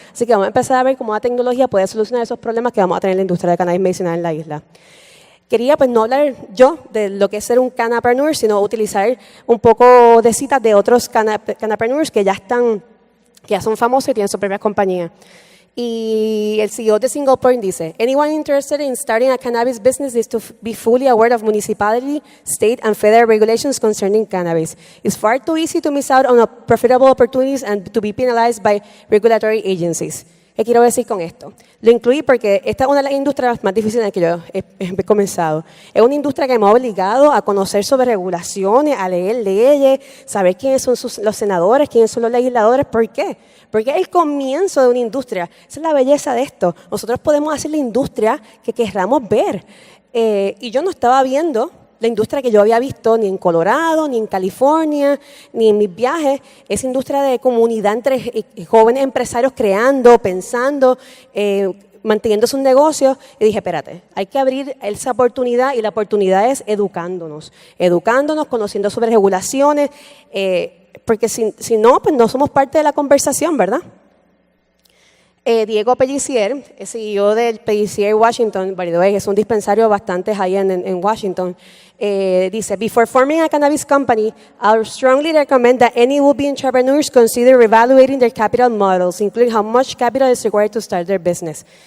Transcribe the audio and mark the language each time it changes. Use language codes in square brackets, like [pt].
[es] Así que vamos a empezar a ver cómo la tecnología puede solucionar esos problemas que vamos a tener en la industria de cannabis medicinal en la isla. Quería pues no hablar yo de lo que es ser un cannapreneur, sino utilizar un poco de citas de otros cannapreneurs que ya son famosos y tienen su propia compañía. Y el CEO de Single Point dice, [en] anyone interested in starting a cannabis business is to be fully aware of municipality, state, and federal regulations concerning cannabis. It's far too easy to miss out on profitable opportunities and to be penalized by regulatory agencies. [es] ¿Qué quiero decir con esto? Lo incluí porque esta es una de las industrias más difíciles en las que yo he comenzado. Es una industria que me ha obligado a conocer sobre regulaciones, a leer leyes, saber quiénes son los senadores, quiénes son los legisladores. ¿Por qué? Porque es el comienzo de una industria. Esa es la belleza de esto. Nosotros podemos hacer la industria que querramos ver. Y yo no estaba viendo la industria que yo había visto ni en Colorado, ni en California, ni en mis viajes, esa industria de comunidad entre jóvenes empresarios creando, pensando, manteniendo sus negocios. Y dije, espérate, hay que abrir esa oportunidad y la oportunidad es educándonos, conociendo sobre regulaciones, porque si no, pues no somos parte de la conversación, ¿verdad? [en] Diego Pellissier, CEO del Pellissier Washington, by the way, [es] es un dispensario bastante high-end en Washington, dice, [en] before forming a cannabis company, I would strongly recommend that any would-be entrepreneurs consider evaluating their capital models, including how much capital is required to start their business.